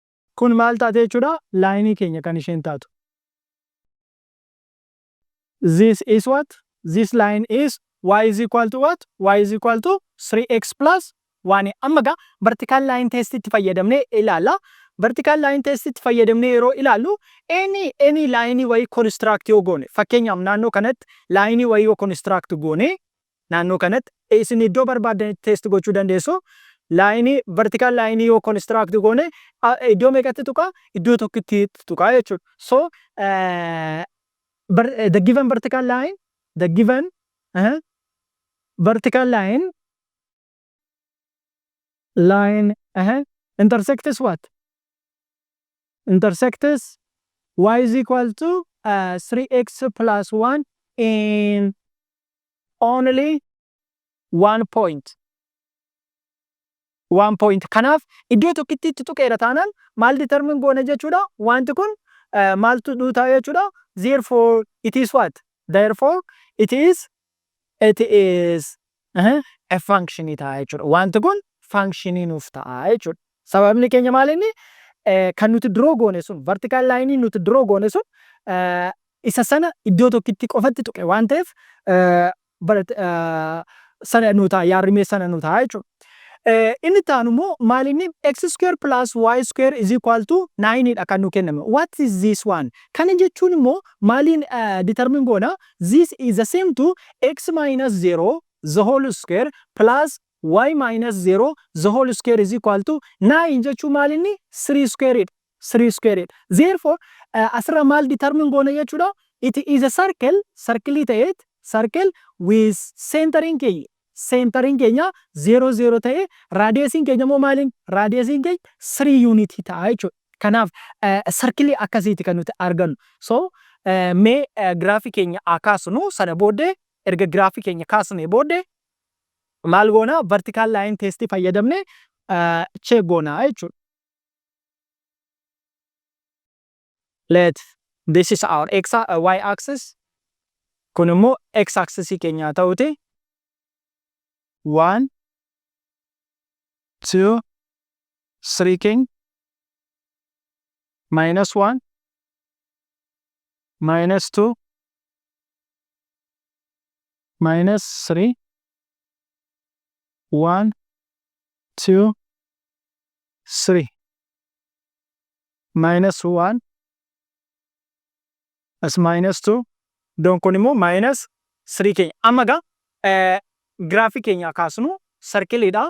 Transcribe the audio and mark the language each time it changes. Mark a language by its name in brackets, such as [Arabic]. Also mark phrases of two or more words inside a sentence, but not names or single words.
[Oromo] kun maal taate jechuudha laayinii keenya kan isheen taatu. [English] This is what? This line is y is equal to what? Y is equal to 3x plus 1. [Oromo] Amma gaa [English] vertical line test [Oromo] itti fayyadamnee ilaalla. [English] Vertical line test [Oromo] itti fayyadamnee yeroo ilaallu [English] any line [Oromo] wayii construct yoo goone fakkeenyaaf naannoo kanatti line wayii yoo construct goone naannoo kanatti isin iddoo barbaadan test gochuu dandeessu. [English] Line vertical line [Oromo] yoo construct goone iddoo meeqatti tuqa? Iddoo tokkotti tuqa jechuudha. [English] So the given vertical line, the given vertical line intersects what? Intersects y is equal to 3x plus 1 in only 1 point. 1 point. [Oromo] Kanaaf iddoo tokkotti tuqeera taanaan maal determine goone jechuudha? Wanti kun maaltu dhutaa jechuudha? [English] Therefore it is what? Therefore it is a function [Oromo] ta'a jechuudha. Wanti kun functionii nuuf ta'a jechuudha. Sababni keenya maal inni? Kan nuti draw goone sun [English] vertical line [Oromo] nuti draw goone sun isa sana iddoo tokkotti qofatti tuqe waan ta'eef sana nu ta'a yaarrimee sana nu ta'a jechuudha. Inni taanu immoo maal inni [English] x square plus y square is equal to 9 [Oromo] dha kan nu kenname. [English] What is this one? [Oromo] Kana jechuun immoo maaliin determine goona? [English] This is the same to x minus 0 the whole square plus y minus 0 the whole square is equal to 9 [Oromo] jechuun maal inni [English] 3 square. [Oromo] Therefore asirra maal determine goona jechuudha? [English] It is a circle [Oromo] ta'eet [English] circle with centering [Oromo] keenya 0 0 ta'e radiusiin keenya immoo maaliin? Radiusiin keenya 3 unit ta'a jechuudha. Kanaaf circle akkasiiti kan nuti argannu. So mee graafii keenya kaasnu sana booddee erga graafii keenya kaasnee booddee maal goona? [English] Vertical line test [Oromo] fayyadamne check goona jechuudha. [English] This is our y axis. [Oromo] Kun immoo [English] x axis [Oromo] keenya ta'uti. [English] 1 2 3 king minus 1 minus 2 minus 3 1 2 3 minus 1 as minus 2 [Oromo] donc kun immoo minus 3 keenya amma gaa graafii keenya kaasnu circle dha.